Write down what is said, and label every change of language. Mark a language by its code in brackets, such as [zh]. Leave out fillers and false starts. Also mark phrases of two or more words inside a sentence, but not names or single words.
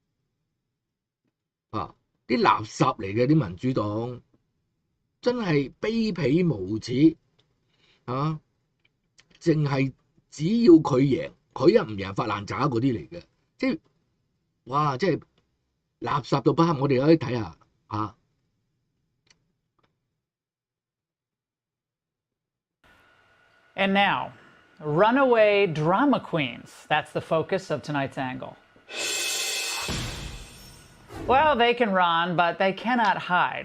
[yue] 啲垃圾嚟嘅啲民主黨，真係卑鄙無恥淨係只要佢贏，佢一唔贏發爛渣嗰啲嚟嘅，即係哇！即係垃圾到不堪，我哋可以睇下 [en] And now, runaway drama queens. That's the focus of tonight's angle. Well, they can run, but they cannot hide.